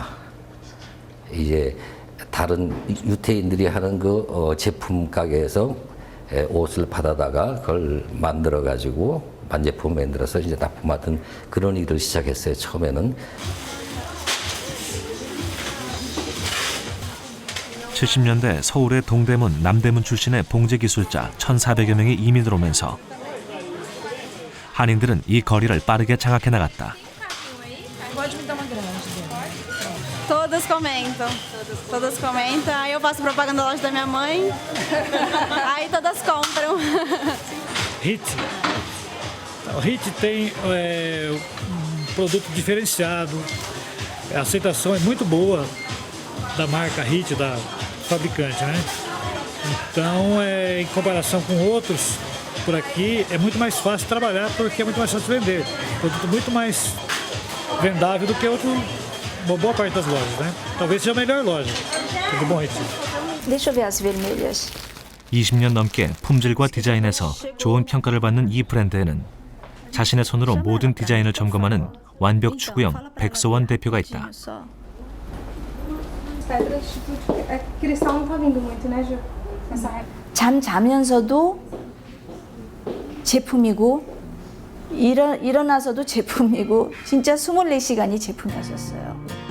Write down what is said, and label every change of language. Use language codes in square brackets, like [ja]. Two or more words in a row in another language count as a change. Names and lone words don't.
[ko] 이제 다른 유태인들이 하는 그 제품 가게에서 옷을 받아다가 그걸 만들어가지고 반제품 만들어서 이제 납품하던 그런 일을 시작했어요. 처음에는. 70년대 서울의 동대문, 남대문 출신의 봉제 기술자 1,400여 명이 이민을 오면서 한인들은 이 거리를 빠르게 장악해 나갔다. [pt] Todas comentam. Todas comentam. Aí eu faço propaganda da loja da minha mãe. Aí todas compram. HIT. O HIT tem produto diferenciado. A aceitação é muito boa da marca HIT, da fabricante, né? Então, em comparação com outros por aqui, é muito mais fácil trabalhar porque é muito mais fácil vender. Produto muito mais vendável do que uma boa parte das lojas, né? Talvez seja a melhor loja do Bom HIT. Deixa eu ver as vermelhas. [ko] 20년 넘게 품질과 디자인에서 좋은 평가를 받는 이 브랜드에는 자신의 손으로 모든 디자인을 점검하는 완벽 추구형 백소원 대표가 있다. 잠 자면서도 제품이고 일어나서도 제품이고 진짜 24시간이 제품이었어요.